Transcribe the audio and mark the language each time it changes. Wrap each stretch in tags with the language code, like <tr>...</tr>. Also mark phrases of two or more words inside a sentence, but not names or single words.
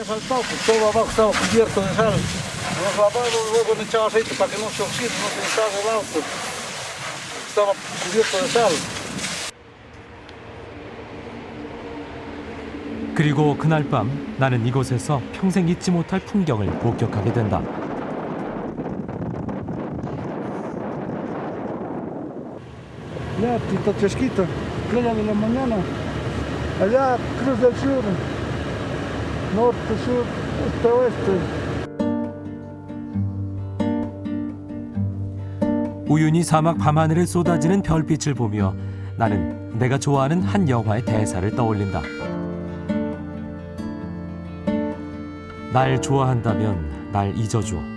<ko>그리고 그날 밤 나는 이곳에서 평생 잊지 못할 풍경을 목격하게 된다.</ko> <es>Ya, Tita Chesquita, playa de la mañana, allá, Cruz del Sur, norte, sur, este, oeste.</es> <ko>우연히 사막 밤하늘에 쏟아지는 별빛을 보며 나는 내가 좋아하는 한 영화의 대사를 떠올린다. 날 좋아한다면 날 잊어줘.</ko>